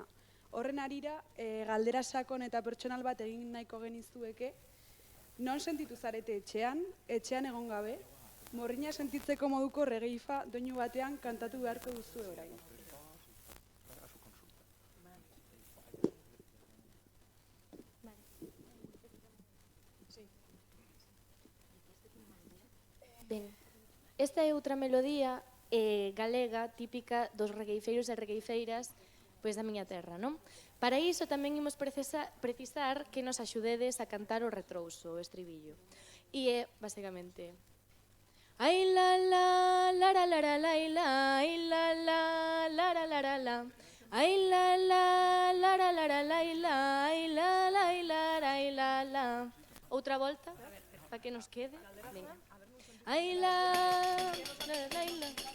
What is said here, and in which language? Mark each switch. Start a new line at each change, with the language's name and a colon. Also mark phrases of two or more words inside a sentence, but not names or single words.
Basque: Horren harira, galdera sakon eta pertsonal bat egin nahiko genizueke, non sentitu zarete etxean egon gabe, morrina sentitzeko moduko regeifa doinu batean kantatu beharko duzu orain.
Galician: Ben, esta é outra melodía galega típica dos regueifeiros e regueifeiras pois da miña terra, non? Para iso tamén imos precisar que nos axudedes a cantar o retrouso, o estribillo. E é, basicamente, ai la la, lara lara lai la, ai la la, lara lara la, ai la la, lara lara lai la, ai la la, ai la la. Outra volta, para que nos quede. Venga. Ai la, la, la.